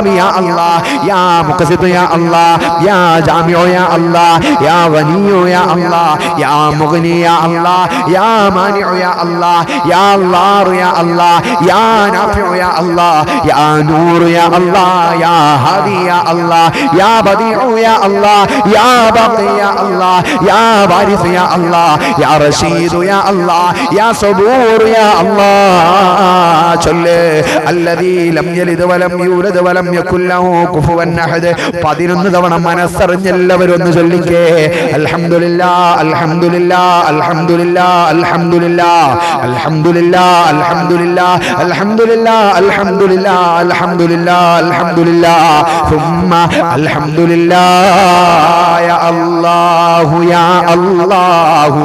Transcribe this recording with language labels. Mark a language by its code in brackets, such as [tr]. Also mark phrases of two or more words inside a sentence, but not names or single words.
[ar] يا الله يا مقسط يا الله يا جامع يا الله يا غني يا الله يا مغني يا الله يا مانع يا الله يا الله يا الله يا نافع يا الله يا نور يا الله يا هادي يا الله يا بديع يا الله يا باقي يا الله يا وارث يا الله يا رشيد يا الله يا صبور يا الله الذي لم يلد ولم يولد ولم يكن له كفوا أحد 11 [ml] തവണ മനസ്സറിഞ്ഞെല്ലാവരും ഒന്ന് ചൊല്ലിക്കേ [ar] الحمد لله الحمد لله الحمد لله الحمد لله الحمد لله الحمد لله الحمد لله الحمد لله الحمد لله الحمد لله ثم الحمد لله يا الله يا الله